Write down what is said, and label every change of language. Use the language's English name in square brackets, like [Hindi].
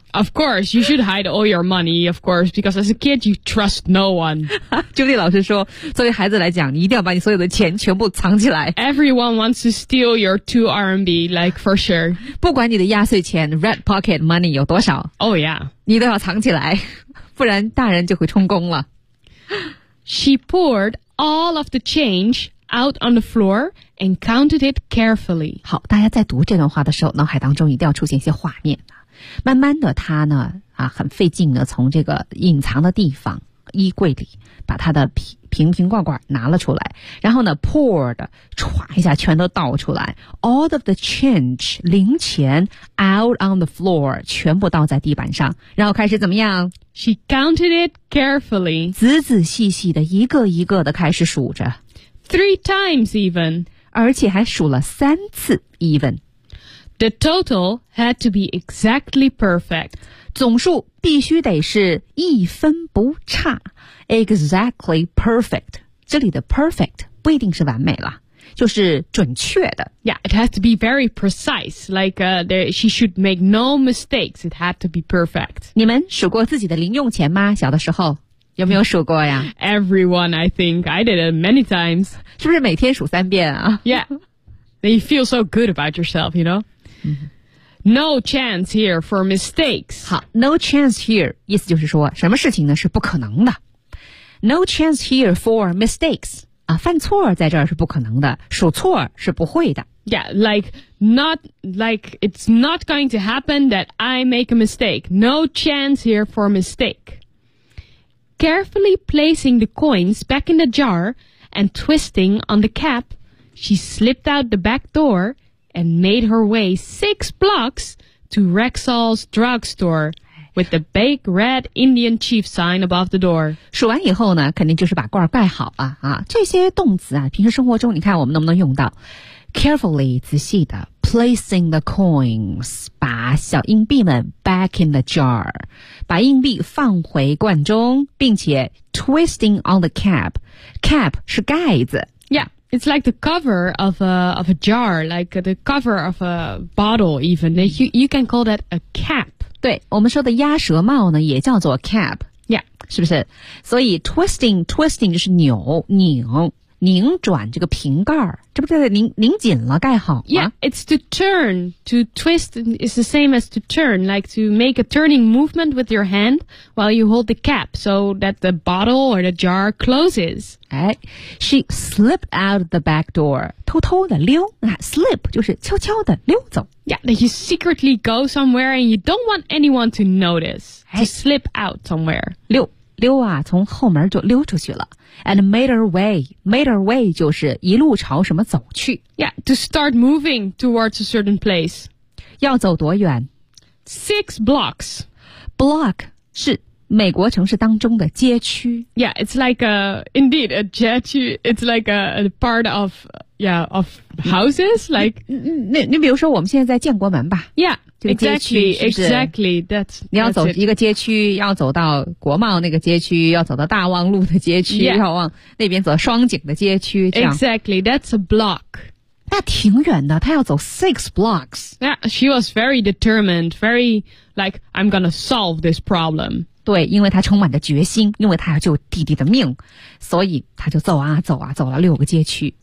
[English] Of course, you should hide all your money, of course, because as a kid, you trust no one. [Chinese] 朱莉老师说，作为孩子来讲，你一定要把你所有的钱全部藏起来。 [English] Everyone wants to steal your 2 RMB, like for sure. [Chinese] 不管你的压岁钱 [English] red pocket money [Chinese] 有多少。 [English] Oh yeah. [Chinese] 你都要藏起来，不然大人就会充公了。 [English] She poured all of the change out on the floor and counted it carefully. [Chinese] 好，大家在读这段话的时候，脑海当中一定要出现一些画面。慢慢的，她呢，很费劲的从这个隐藏的地方，衣柜里，把她的瓶瓶罐罐拿了出来，然后呢 [English] poured [Chinese] 唰一下全都倒出来 [English] all of the change [Chinese] 零钱 [English] out on the floor [Chinese] 全部倒在地板上，然后开始怎么样 [English] she counted it carefully [Chinese] 仔仔细细的一个一个的开始数着 [English] three times even [Chinese] 而且还数了三次 even [English] the total had to be exactly perfect [Chinese] 总数必须得是一分不差 [English] Exactly perfect. [Chinese] 这里的 perfect 不一定是完美了，就是准确的。 [English] Yeah, it has to be very precise. Like, she should make no mistakes. It had to be perfect. [Chinese] 你们数过自己的零用钱吗？小的时候有没有数过呀 [English] ？Everyone, I think I did it many times. [Chinese] 是不是每天数三遍啊 [English] ？Yeah, you feel so good about yourself, you know.、Mm-hmm. No chance here for mistakes. [Chinese] 好 , [English] no chance here, [Chinese] 意思就是说什么事情呢是不可能的。 [English] No chance here for mistakes. [Chinese] 啊犯错在这儿是不可能的数错是不会的。 [English] Yeah, like, it's not going to happen that I make a mistake. No chance here for mistake. Carefully placing the coins back in the jar and twisting on the cap, she slipped out the back door,and made her way 6 blocks to Rexall's drugstore with the big red Indian chief sign above the door. [Chinese] 数完以后呢肯定就是把罐盖好了啊。这些动词啊平时生活中你看我们能不能用到。 [English] Carefully, [Chinese] 仔细的 [English] placing the coins, [Chinese] 把小硬币们 [English] back in the jar, [Chinese] 把硬币放回罐中并且 [English] twisting on the cap, [Chinese] cap 是盖子。 [English] It's like the cover of a jar, like the cover of a bottle even. You can call that a cap. [Chinese] 对，我们说的鸭舌帽呢也叫做 cap. [English] Yeah. [Chinese] 是不是？所以 twisting 就是扭，拧转这个瓶盖，这不就是拧紧了，盖好吗？ [English] Yeah, it's to turn, to twist is the same as to turn, like to make a turning movement with your hand while you hold the cap so that the bottle or the jar closes. She slipped out the back door, [Chinese] 偷偷的溜 [English] slip [Chinese] 就是悄悄的溜走。 [English] Yeah, you secretly go somewhere and you don't want anyone to notice, to slip out somewhere. [Chinese] 溜啊从后门就溜出去了 [English] and made her way [Chinese] 就是一路朝什么走去 [English] yeah to start moving towards a certain place [Chinese] 要走多远 [English] 6 blocks [Chinese] block 是美国城市当中的街区 [English] yeah it's like a indeed a 街区 it's like a part of yeah of houses like [Chinese] 你比如说我们现在在建国门吧 [English] yeahExactly, that's [Chinese] 你要走一个街区要走到国贸那个街区要走到大望路的街区、 [English] yeah. [Chinese] 要往那边走双井的街区 [English] Exactly, that's a block. [Chinese] 那挺远的他要走 [English] 6 blocks. Yeah, she was very determined, very like, I'm gonna solve this problem. [Chinese] 对因为他充满着决心因为他要救弟弟的命所以他就走啊走啊走了六个街区。